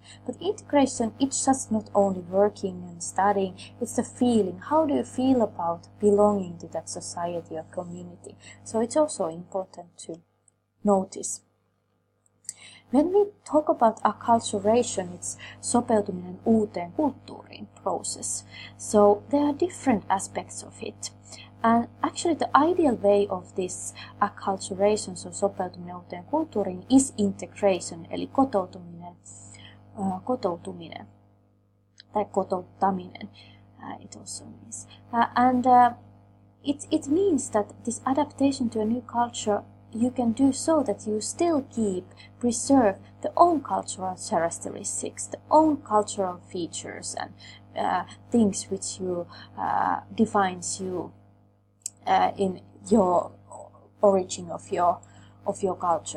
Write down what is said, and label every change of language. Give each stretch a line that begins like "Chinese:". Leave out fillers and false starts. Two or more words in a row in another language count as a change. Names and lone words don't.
English: But integration, it's just not only working and studying, it's the feeling. How do you feel about belonging to that society or community? So it's also important to notice. When we talk about acculturation, it's
Finnish: sopeutuminen uuteen kulttuuriin
English: process. So there are different aspects of it. And actually the ideal way of this acculturation, so
Finnish: sopeutuminen uuteen kulttuuriin,
English: is integration,
Finnish: eli kotoutuminen tai kotouttaminen,
English: it also means. It means that this adaptation to a new culture you can do so that you still preserve the own cultural characteristics, the own cultural features and things which defines you in your origin of your culture.